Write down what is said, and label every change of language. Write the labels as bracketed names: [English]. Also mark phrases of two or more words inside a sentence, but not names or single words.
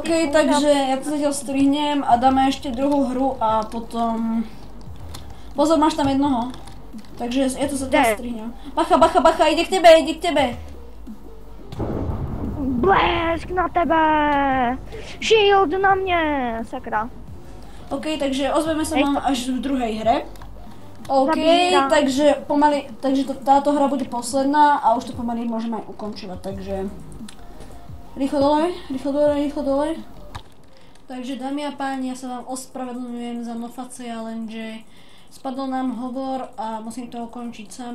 [Czech] OK, takže já to [Slovak] zatiaľ strihnem [Czech] a dáme ještě druhou hru a potom... Pozor, máš tam jednoho. [Slovak] Takže já to zatiaľ strihnem. [Czech] Bacha, jde k tebe. Blesk na tebe! Shield na mě, sakra. [Slovak] OK, takže ozveme sa vám až v druhej hre. OK, Zabíram. takže táto hra bude posledná a už to pomaly môžeme aj ukončovať, takže... Rýchlo dole. Takže dámy a páni, ja sa vám ospravedlňujem za noface, lenže spadol nám hovor a musím to ukončiť sám.